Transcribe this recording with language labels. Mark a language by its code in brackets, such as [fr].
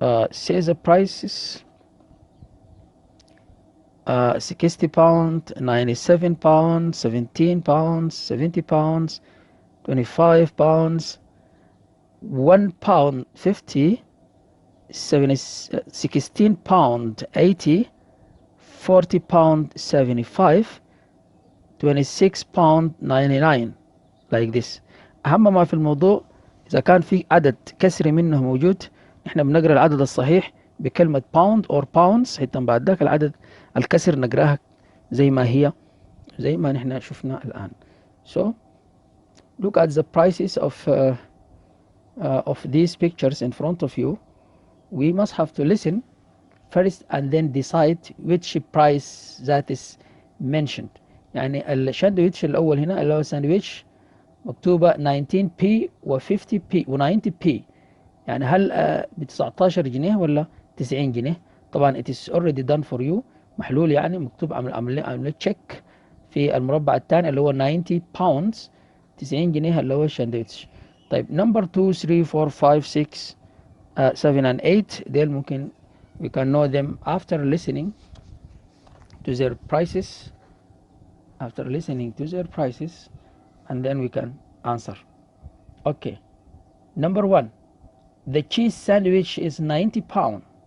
[en] Says the prices 60 pounds, 97 pounds, 17 pounds, 70 pounds, 25 pounds, 1 pound 50, 16 pound 80, 40 pound 75, 26 pound 99 like this. [ar] أهم ما في الموضوع إذا كان في عدد كسري منه موجود إحنا بنقرأ العدد الصحيح بكلمة pound or pounds، حتى بعد ذاك العدد الكسر نقراها زي ما هي، زي ما نحن شفنا الآن. [en] So look at the prices of these pictures in front of you. We must have to listen first and then decide which price that is mentioned. [ar] يعني الشاندويتش الأول هنا اللي هو ساندويتش مكتوبة 19p و 50p و 90p، يعني هل ب 19 جنيه ولا 90 جنيه؟ طبعا [en] it is already done for you، [ar] محلول يعني مكتوب عمل تشيك في المربع الثاني اللي هو 90 pounds 90 جنيه اللي هو الشاندويتش. طيب [en] number 2 3 4 5 6 7 and 8 [ar] ديل ممكن [en] we can know them after listening to their prices, after listening to their prices, and then we can answer. Okay, number 1, the cheese sandwich is 90 pound.